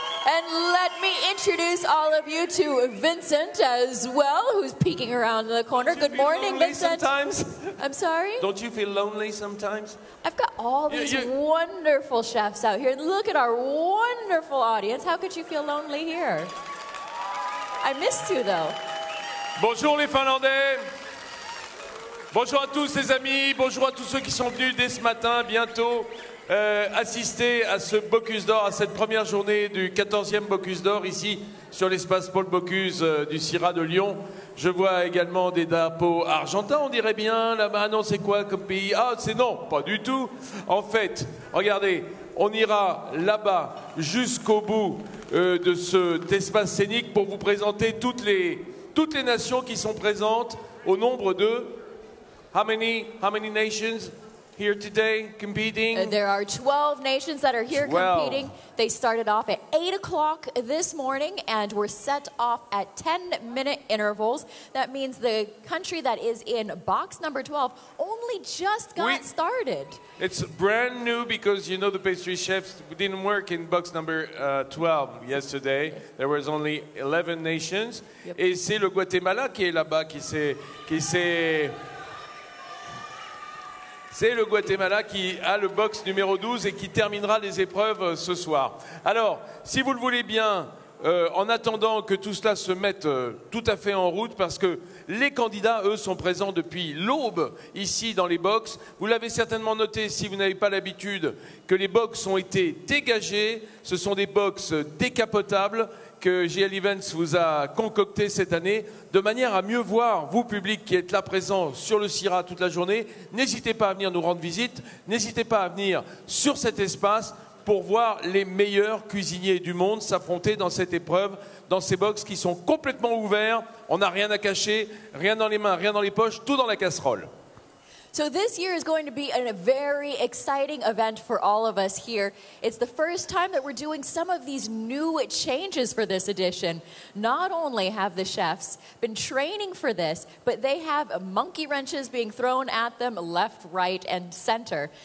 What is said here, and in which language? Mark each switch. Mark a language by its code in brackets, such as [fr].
[en] And let me introduce all of you to Vincent as well, who's peeking around the corner. Good morning, Vincent. Sometimes? I'm sorry? Don't you feel lonely sometimes? I've got all these wonderful chefs out here. Look at our wonderful audience. How could you feel lonely here? I missed you, though. [fr] Bonjour les Finlandais. Bonjour à tous les amis. Bonjour à tous ceux qui sont venus dès ce matin, bientôt. Assister à ce Bocuse d'Or, à cette première journée du 14e Bocuse d'Or ici sur l'espace Paul Bocuse du CIRA de Lyon. Je vois également des drapeaux argentins, on dirait bien là-bas. Non, c'est quoi comme pays? Ah, c'est non, pas du tout. En fait, regardez, on ira là-bas jusqu'au bout de cet espace scénique pour vous présenter toutes les nations qui sont présentes au nombre de [en] how many nations? Here today, competing? There are 12 nations that are here competing. They started off at 8 o'clock this morning and were set off at 10-minute intervals. That means the country that is in box number 12 only just got started. It's brand new because, you know, the pastry chefs didn't work in box number 12 yesterday. There was only 11 nations. Yep. [fr] Et c'est le Guatemala qui est là-bas, qui s'est... C'est le Guatemala qui a le box numéro 12 et qui terminera les épreuves ce soir. Alors, si vous le voulez bien, en attendant que tout cela se mette tout à fait en route, parce que les candidats, eux, sont présents depuis l'aube ici dans les box. Vous l'avez certainement noté, si vous n'avez pas l'habitude, que les box ont été dégagés. Ce sont des box décapotables que GL Events vous a concocté cette année, de manière à mieux voir, vous, public qui êtes là présent sur le CIRA toute la journée. N'hésitez pas à venir nous rendre visite, n'hésitez pas à venir sur cet espace pour voir les meilleurs cuisiniers du monde s'affronter dans cette épreuve, dans ces box qui sont complètement ouverts. On n'a rien à cacher, rien dans les mains, rien dans les poches, tout dans la casserole. [en] So this year is going to be a very exciting event for all of us here. It's the first time that we're doing some of these new changes for this edition. Not only have the chefs been training for this, but they have monkey wrenches being thrown at them left, right, and center.